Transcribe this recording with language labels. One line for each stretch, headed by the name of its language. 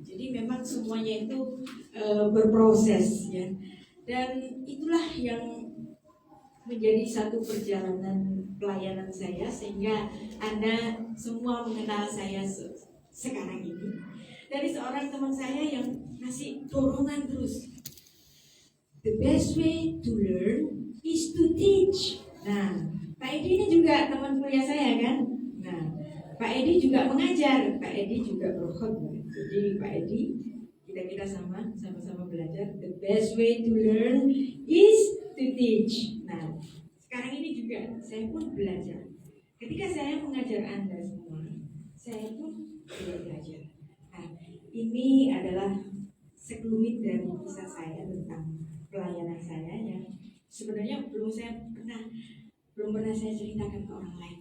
Indonesian: Jadi memang semuanya itu berproses ya. Dan itulah yang menjadi satu perjalanan pelayanan saya sehingga Anda semua mengenal saya sekarang ini. Dari seorang teman saya yang ngasih dorongan terus.
English: The best way to learn is to teach.
Indonesian: Nah, Pak Edi ini juga teman kuliah saya kan. Nah, Pak Edi juga mengajar. Pak Edi juga berkhotbah. Jadi Pak Edi kita sama-sama belajar.
English: The best way to learn is to teach.
Indonesian: Nah, sekarang ini juga saya pun belajar. Ketika saya mengajar Anda semua, saya pun belajar. Nah, ini adalah sekelumit dari kisah saya tentang pelayanan saya yang sebenarnya belum pernah saya ceritakan ke orang lain.